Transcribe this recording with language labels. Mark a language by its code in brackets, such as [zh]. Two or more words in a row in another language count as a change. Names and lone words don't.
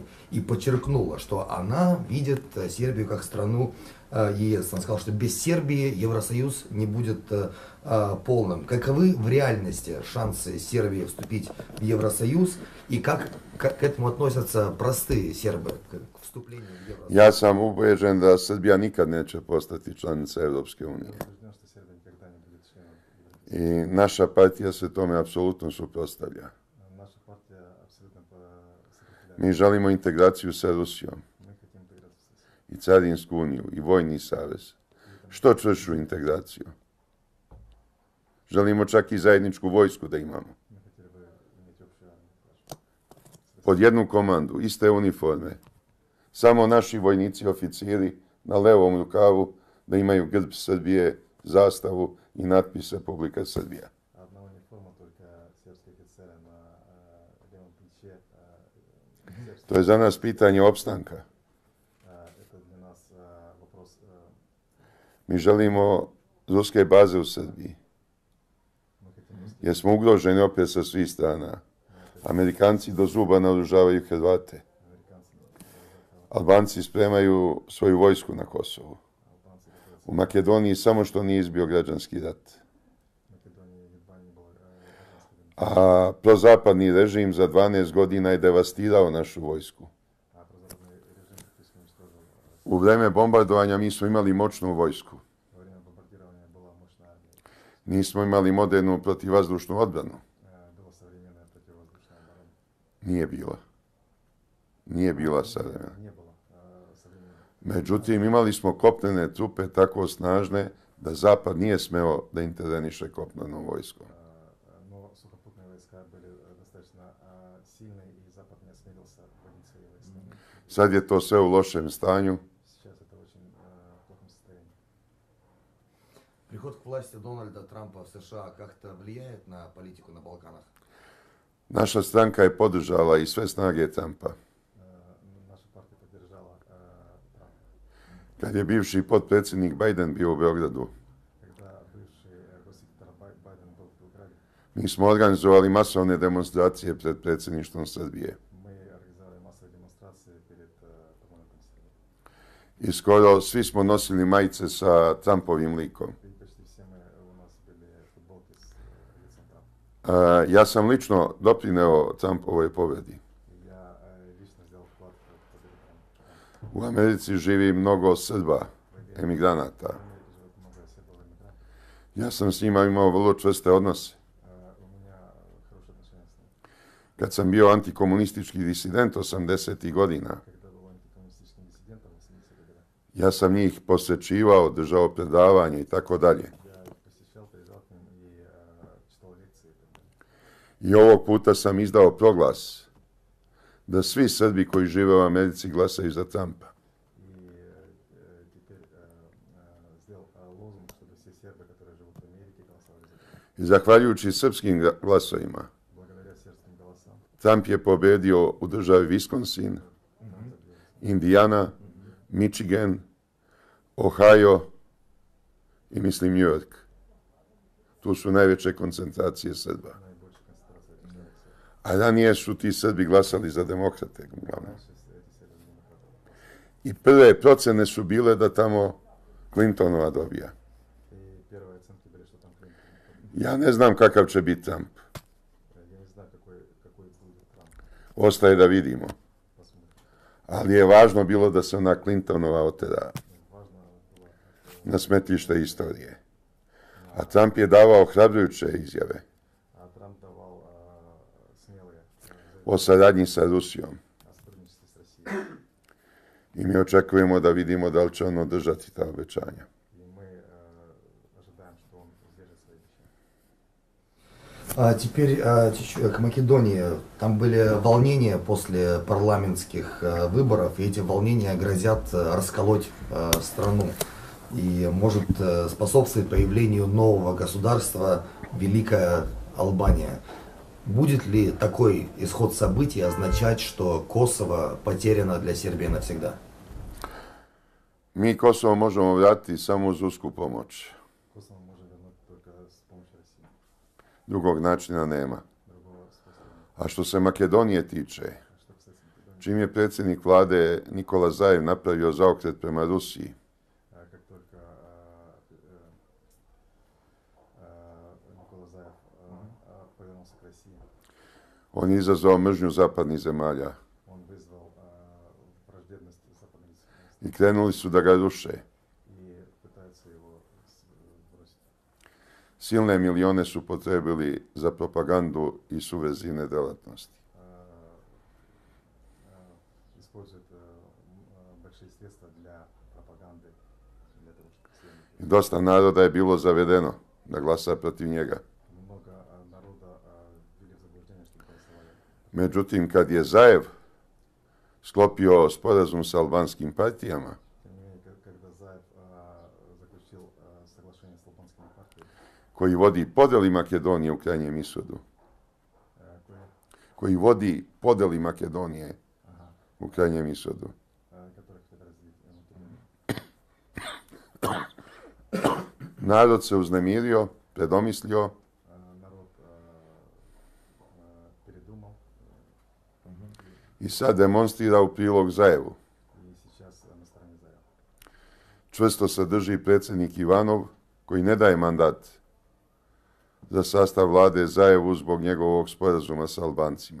[ru] И подчеркнула, что она видит Сербию как страну ЕС. Она сказала, что без Сербии Евросоюз не будет полным. Каковы в реальности шансы Сербии вступить в Евросоюз и как к этому относятся простые сербы к вступлению в Евросоюз? [sr] Ja sam ubeđen da Srbija nikad neće postati članica Europske unije. [ru] Я убежден, что Сербия никогда не будет членом Европейского [sr] I [ru] Союза. [sr] naša partija se tome apsolutno suprotstavlja. [ru] Наша партия абсолютно сопротивляется. [sr] Mi želimo integraciju sa Rusijom [ru] Мы хотим интеграцию с Россией. [sr] i carinsku uniju i vojni savez. Što čvršću integraciju. Želimo čak i zajedničku vojsku da imamo. [ru] Мы хотели бы иметь общую армию. [sr] Pod jednu komandu, iste uniforme, samo naši vojnici, oficiri na levom rukavu da imaju grb Srbije, zastavu i natpis Republika Srbija. [ru] Одна униформа, только сербские офицеры на левом плече. [sr] To je za nas pitanje opstanka. [ru] Это для нас вопрос. [sr] Mi želimo ruske baze u Srbiji, [ru] Мы хотим [sr] jer smo ugroženi opet sa svih strana. Amerikanci do zuba naoružavaju Hrvate. [ru] американцы, [sr] Albanci spremaju svoju vojsku na Kosovu. [ru] албанцы, [sr] U Makedoniji samo što nije izbio građanski rat. [ru] Македонии едва не было гражданской войны. [sr] A prozapadni režim za 12 godina je devastirao našu vojsku. [ru] А прозападный режим практически уничтожил. [sr] U vreme bombardovanja mi smo imali moćnu vojsku. [ru] Во время бомбардирования была мощная армия. [sr] Nismo imali modernu protivvazdušnu odbranu. [ru] Была современная противовоздушная оборона. [sr] Nije bila. Nije bila savremena. [ru] Не было современной. [sr] Međutim, imali smo kopnene trupe tako snažne da Zapad nije smeo da interveniše kopnenom vojskom. [ru] Но сухопутные войска были достаточно сильные, и Запад не осмелился вводить свои войска. [sr] Sad je to sve u lošem stanju. [ru] Сейчас это очень плохом состоянии. Приход к власти Дональда Трампа в США как-то влияет на политику на Балканах? [sr] Naša stranka je podržala i sve snage Trumpa. [ru] Наша партия поддержала Трампа. [sr] Kad je bivši potpredsjednik Biden bio u Beogradu, [ru] Когда бывший госсекретарь Байден был в Белграде, [sr] mi smo organizovali masovne demonstracije pred predsjedništvom Srbije. [ru] мы организовали массовые демонстрации перед парламентом Сербии. [sr] I skoro svi smo nosili majice sa Trumpovim likom. [ru] И почти все у нас были футболки с лицом Трампа. [sr] Ja sam lično doprineo Trumpovoj pobjedi. [ru] И я лично сделал вклад в победу Трампа. [sr] U Americi živi mnogo Srba, emigranata. [ru] В Америке живет много сербов-иммигрантов. [sr] Ja sam s njima imao vrlo čvrste odnose. [ru] У меня хорошие отношения с ними. [sr] Kad sam bio antikomunistički disident 80. godina, [ru] Когда был антикоммунистическим диссидентом в 80-е годы, [sr] ja sam njih posjećivao, držao predavanje i tako dalje. [ru] я их посещал, приезжал к ним и читал лекции и так далее. [sr] I ovog puta sam izdao proglas da svi Srbi koji žive u Americi glasaju za Trumpa. [ru] И теперь сделал лозунг, чтобы все сербы, которые живут в Америке, голосовали за Трампа. [sr] I zahvaljujući srpskim glasovima, [ru] Благодаря сербским голосам [sr] Trump je pobedio u državi Wisconsin, Indiana, Michigan, Ohio i mislim New York. Tu su najveće koncentracije Srba. [ru] наибольшая концентрация регионов Сербии. [sr] A ranije su ti Srbi glasali za demokrate, uglavnom. [ru] Раньше эти сербы-демократы. [sr] I prve procene su bile da tamo Clintonova dobija. [ru] И первые оценки были, что там Клинтон победит. [sr] Ja ne znam kakav će biti Trump. [ru] Я не знаю, какой будет Трамп. [sr] Ostaje da vidimo. [ru] Посмотрим. [sr] Ali je važno bilo da se ona Clintonova otera [ru] Важно было, [sr] na smetlište istorije. A Trump je davao ohrabrujuće izjave [ru] Трамп давал смелые [sr] o saradnji sa Rusijom. [ru] о сотрудничестве с Россией. [sr] I mi očekujemo da vidimo da li će on održati ta obećanja. [ru] И мы ожидаем, что он сдержит свои обещания. Теперь к Македонии. Там были волнения после парламентских выборов, и эти волнения грозят расколоть страну и может способствовать появлению нового государства Великая Албания. Будет ли такой исход событий означать, что Косово потеряно для Сербии навсегда? [sr] Mi Kosovo možemo vratiti samo uz rusku pomoć. [ru] Косово можно вернуть только с помощью России. [sr] Drugog načina nema. [ru] Другого способа нет. [sr] A što se Makedonije tiče, [ru] Что касается Македонии, [sr] čim je predsjednik vlade Nikola Zajev napravio zaokret prema Rusiji, [ru] как только Никола Заев повернулся к России, [sr] on je izazvao mržnju zapadnih zemalja [ru] он вызвал враждебность западных государств [sr] i krenuli su da ga ruše. [ru] и пытаются его бросить. [sr] Silne milione su potrebili za propagandu i subverzivne delatnosti. [ru] Используют большие средства для пропаганды, для того, чтобы все [sr] I dosta naroda je bilo zavedeno da glasa protiv njega. [ru] много народа ввели в заблуждение, чтобы голосовали. [sr] Međutim, kad je Zajev sklopio sporazum sa albanskim partijama, [ru] Тем не менее, когда Заев заключил соглашение с албанскими партиями, [sr] koji vodi podeli Makedonije u krajnjem ishodu, koje, koji vodi podeli Makedonije [ru] ага, [sr] u krajnjem ishodu. [ru] которые хотят разделить Македонию. [sr] Narod se uznemirio, predomislio [ru] Народ передумал [sr] i sad demonstrira u prilog Zajevu. [ru] и сейчас на стороне Заева. [sr] Čvrsto se drži predsjednik Ivanov, koji ne daje mandat za sastav vlade Zajevu zbog njegovog sporazuma sa Albancima.